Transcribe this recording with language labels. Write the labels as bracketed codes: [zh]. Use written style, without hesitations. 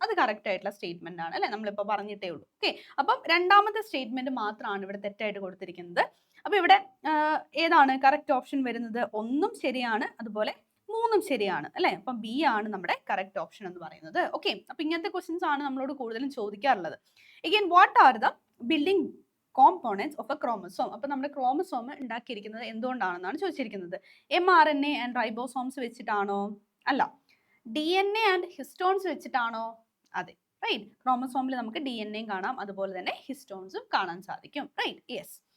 [ml] അത് കറക്റ്റ് ആയിട്ടുള്ള സ്റ്റേറ്റ്മെന്റ് ആണ് അല്ലെ. നമ്മളിപ്പോൾ പറഞ്ഞിട്ടേ ഉള്ളൂ. ഓക്കെ, അപ്പം രണ്ടാമത്തെ സ്റ്റേറ്റ്മെന്റ് മാത്രമാണ് ഇവിടെ തെറ്റായിട്ട് കൊടുത്തിരിക്കുന്നത്. അപ്പൊ ഇവിടെ ഏതാണ് കറക്റ്റ് ഓപ്ഷൻ വരുന്നത്? 1 ശരിയാണ്, അതുപോലെ 3 ശരിയാണ് അല്ലെ. അപ്പം B ആണ് നമ്മുടെ കറക്റ്റ് ഓപ്ഷൻ എന്ന് പറയുന്നത്. ഓക്കെ, അപ്പൊ ഇങ്ങനത്തെ ക്വസ്റ്റ്യൻസ് ആണ് നമ്മളോട് കൂടുതലും ചോദിക്കാറുള്ളത്. [en] Again, what are the building components of a chromosome? [ml] അപ്പൊ നമ്മുടെ ക്രോമസോം ഉണ്ടാക്കിയിരിക്കുന്നത് എന്തുകൊണ്ടാണെന്നാണ് ചോദിച്ചിരിക്കുന്നത്. mRNA and ribosomes വെച്ചിട്ടാണോ? അല്ല. DNA and histones വെച്ചിട്ടാണോ? അതെ, റൈറ്റ്. ക്രോമസോമിൽ നമുക്ക് DNA കാണാം, അതുപോലെ തന്നെ ഹിസ്റ്റോൺസും കാണാൻ സാധിക്കും, റൈറ്റ്? യെസ്.